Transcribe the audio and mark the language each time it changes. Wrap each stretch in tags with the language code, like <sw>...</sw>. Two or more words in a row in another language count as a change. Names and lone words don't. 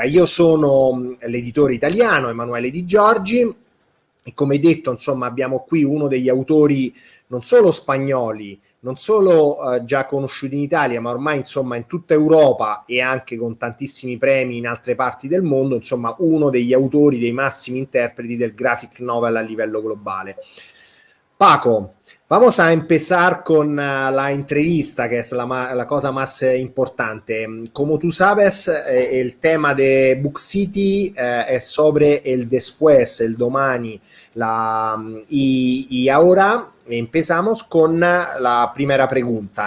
<it>Io sono l'editore italiano Emanuele Di Giorgi e come detto, insomma, abbiamo qui uno degli autori non solo spagnoli, non solo già conosciuti in Italia, ma ormai insomma in tutta Europa e anche con tantissimi premi in altre parti del mondo, insomma uno degli autori, dei massimi interpreti del graphic novel a livello globale.</it> <es>Paco, vamos a empezar con la entrevista, que es la cosa más importante. Como tú sabes, el tema de Book City es sobre el después, el domani. Y ahora empezamos con la primera pregunta.</es>